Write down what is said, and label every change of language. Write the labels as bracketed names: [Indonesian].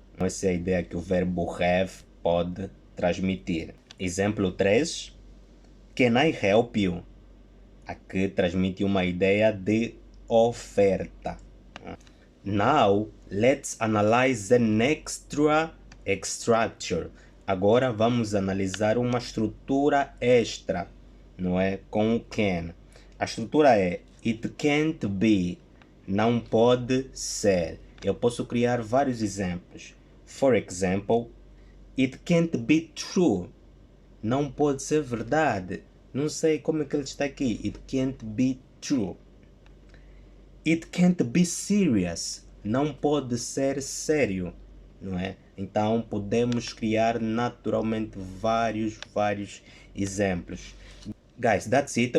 [Portuguese] Essa é a ideia que o verbo have pode transmitir. Exemplo 3. [English] Can I help you? [Portuguese] Aqui transmite uma ideia de oferta. [English] Now, let's analyze an extra structure. [Portuguese] Agora vamos analisar uma estrutura extra, não é? Com o can. A estrutura é [English] it can't be, [Portuguese] não pode ser. Eu posso criar vários exemplos. [English] For example, it can't be true. [Portuguese] Não pode ser verdade. Não sei como é que ele está aqui. [English] It can't be true. It can't be serious. [Portuguese] Não pode ser sério, não é? Então podemos criar naturalmente vários exemplos. [English] Guys, that's it.